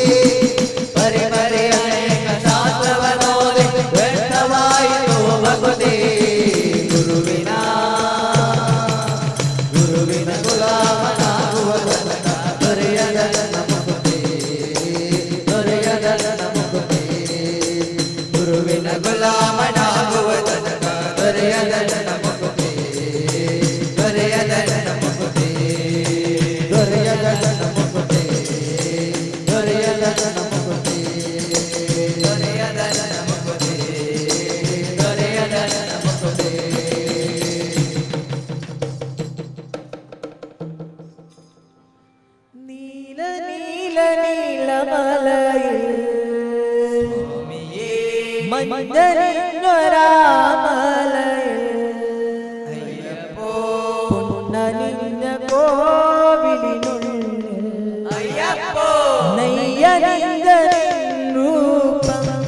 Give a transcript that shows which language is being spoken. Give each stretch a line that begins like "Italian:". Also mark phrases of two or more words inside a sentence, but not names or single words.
Kannada: ಪರಿಪರಿ ಅನೇಕ ಶಾಸ್ತ್ರವನೋದಿ ವ್ಯರ್ಥವಾಯಿತು ಭಕ್ತಿ ಗುರುವಿನ ಗುಲಾಮನಾಗುವ ತನಕ ದೊರೆಯದ ನನ್ನ ಮುಕುತಿ ದೊರೆಯದ ನನ್ನ ಮುಕುತಿ ಗುರುವಿನ ಗುಲಾಮನಾಗುವ ತನಕ ದೊರೆಯದ ನನ್ನ ಮುಕುತಿ ದೊರೆಯದ ನನ್ನ ಮುಕುತಿ ದೊರೆಯದ ನನ್ನ ಮುಕುತಿ ದೊರೆಯದ ನನ್ನ ಮುಕುತಿ ದೊರೆಯದ ನನ್ನ ಮುಕುತಿ ದೊರೆಯದ ನನ್ನ ಮುಕುತಿ
Malayalam: നീല നീല നീലമലയിൽ മഞ്ഞരിഞ്ഞൊരാമലയിൽ പൊന്നണിഞ്ഞ കോവിലിനുള്ളിൽ നെയ്യണിഞ്ഞ രൂപം